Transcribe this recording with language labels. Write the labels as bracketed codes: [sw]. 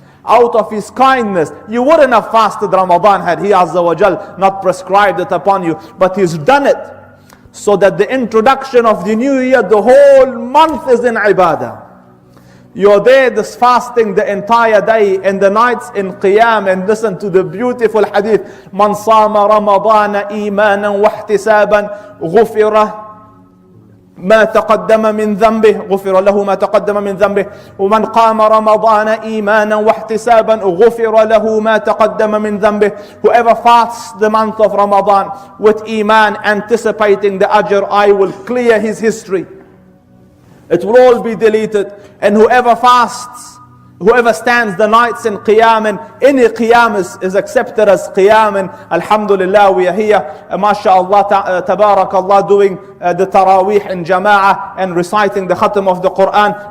[en] Out of His kindness, you wouldn't have fasted Ramadan had He Azza wa Jal not prescribed it upon you. But He's done it so that the introduction of the new year, the whole month is in ibadah. You're there this fasting the entire day and the nights in qiyam, and listen to the beautiful hadith. [ar] Man sama Ramadana imanan wahtisaban ghufira ما تقدم من ذنبه غفر له ما تقدم من ذنبه ومن قام رمضان إيمانا واحتسابا غفر له ما تقدم من ذنبه. [en] Whoever fasts the month of Ramadan with iman, anticipating the ajr, I will clear his history. It will all be deleted. And whoever fasts, whoever stands the nights in qiyam, and any qiyam is accepted as qiyam, and alhamdulillah we are here, mashallah, tabarakallah, doing the taraweeh in jama'ah and reciting the khatam of the Quran.